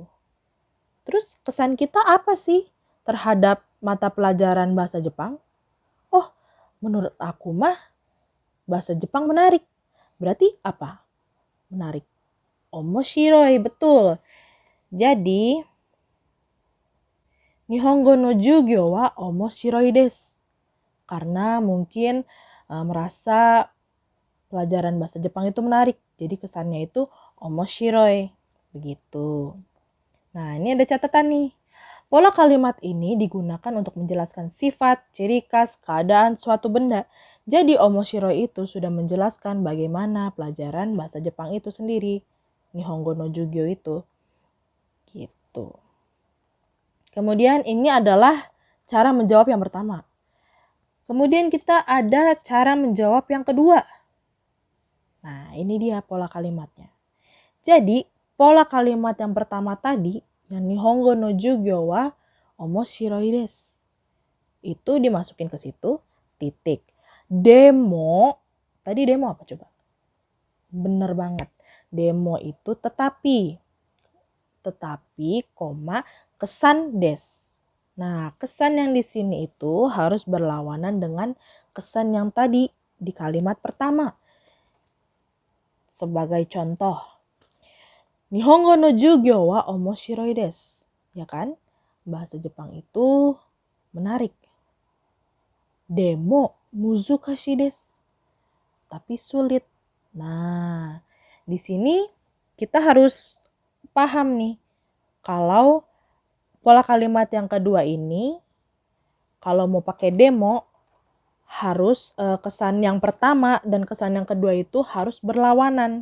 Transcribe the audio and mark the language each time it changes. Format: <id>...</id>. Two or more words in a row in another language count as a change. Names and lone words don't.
<id>Terus kesan kita apa sih terhadap mata pelajaran bahasa Jepang? Oh, menurut aku mah bahasa Jepang menarik. Berarti apa? Menarik. Omoshiroi, betul. Jadi,</id> <ja>日本語の授業は面白いです.</ja> <id>Karena mungkin merasa pelajaran bahasa Jepang itu menarik. Jadi kesannya itu omoshiroi. Begitu. Nah, ini ada catatan nih. Pola kalimat ini digunakan untuk menjelaskan sifat, ciri khas, keadaan suatu benda. Jadi omoshiroi itu sudah menjelaskan bagaimana pelajaran bahasa Jepang itu sendiri.</id> <ja>日本語の授業</ja> <id>itu. Gitu. Kemudian ini adalah cara menjawab yang pertama. Kemudian kita ada cara menjawab yang kedua. Nah, ini dia pola kalimatnya. Jadi, pola kalimat yang pertama tadi, yang</id> <ja>日本語の授業は面白いです.</ja> <id>Itu dimasukin ke situ, titik. Demo, tadi demo apa coba? Bener banget. Demo itu tetapi, koma, kesan des. Nah, kesan yang di sini itu harus berlawanan dengan kesan yang tadi di kalimat pertama. Sebagai contoh,</id> <ja>日本語の授業は面白いです.</ja> <id>Ya kan? Bahasa Jepang itu menarik.</id> <ja>でも難しいです.</ja> <id>Tapi sulit. Nah, di sini kita harus paham nih. Kalau pola kalimat yang kedua ini, kalau mau pakai demo, harus kesan yang pertama dan kesan yang kedua itu harus berlawanan.</id>